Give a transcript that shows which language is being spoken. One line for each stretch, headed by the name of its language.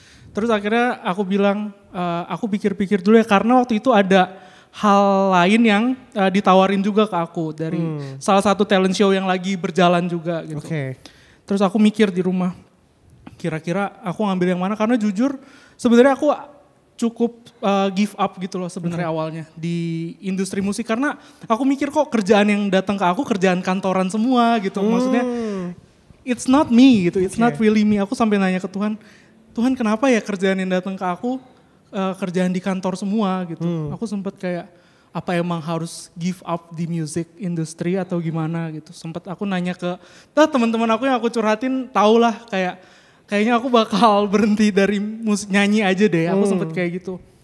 Indonesian: Terus akhirnya aku bilang aku pikir-pikir dulu ya karena waktu itu ada hal lain yang ditawarin juga ke aku dari salah satu talent show yang lagi berjalan juga gitu. Oke. Terus aku mikir di rumah kira-kira aku ngambil yang mana karena jujur sebenarnya aku cukup give up gitu loh sebenarnya awalnya di industri musik karena aku mikir kok kerjaan yang datang ke aku kerjaan kantoran semua gitu. Maksudnya
English: it's not me
Indonesian: gitu,
English: it's not really me.
Indonesian: Aku sampai nanya ke Tuhan, Tuhan kenapa ya kerjaan yang datang ke aku kerjaan di kantor semua gitu. Aku sempet kayak apa emang harus give up di music industry atau gimana gitu. Sempet aku nanya ke teman-teman aku yang aku curhatin tau lah kayaknya aku bakal berhenti dari musik nyanyi aja deh. Aku sempet kayak gitu.